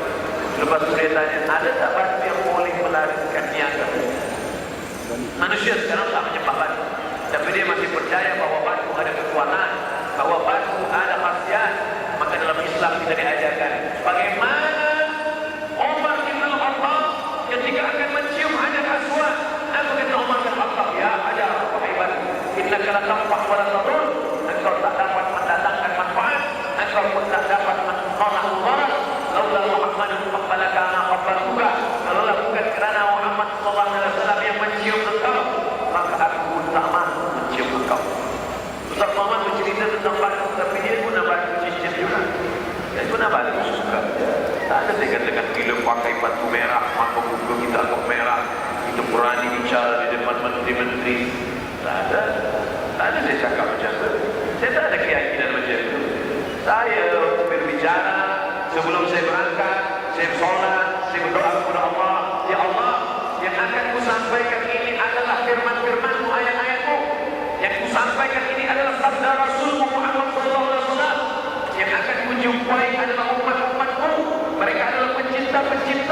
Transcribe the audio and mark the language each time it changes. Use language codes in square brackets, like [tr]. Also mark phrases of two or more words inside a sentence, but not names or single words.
[ms] Lepas itu dia tanya, ada tak batu yang boleh melarikan niaga? Manusia sekarang tak menyembah batu, tapi dia masih percaya bahawa batu ada kekuatan, bahawa batu ada khasiat. Maka dalam Islam kita diajarkan bagaimana Umar bin Khattab ketika akan mencium hajar aswad. Apa kata Umar bin Khattab? [ar] Ya hajar, [ms] wahai batu, [ar] innaka la tanfa' wa la tadur. [ms] Engkau tak dapat mendatangkan manfaat, engkau pun tak dapat menolak mudarat. [ar] Laula Muhammadun qabbalaka ma qabbaltuka. [ms] Kalaulah bukan kerana Muhammad [ar] sallallahu alaihi wasallam [ms] yang mencium engkau, maka aku pun tak mahu mencium engkau. Ustaz Muhammad bercerita tentang batu, tapi dia guna batu cincin juga. Dia guna batu suka. Tak ada saya katakan bila pakai batu merah, maka muka kita agak merah, kita berani bicara di depan menteri-menteri. Tak ada. Tak ada saya cakap macam itu. Saya tak ada keyakinan macam itu. Saya berbicara sebelum saya berangkat, saya solat, saya berdoa kepada Allah. [ar] Ya Allah, [ms] yang akan ku sampaikan ini adalah firman-firman-Mu, ayat-ayat-Mu. Yang ku sampaikan ini adalah sabda Rasulmu Muhammad SAW. Yang akan ku jumpai adalah umat-umat-Mu. Mereka adalah pencinta-pencinta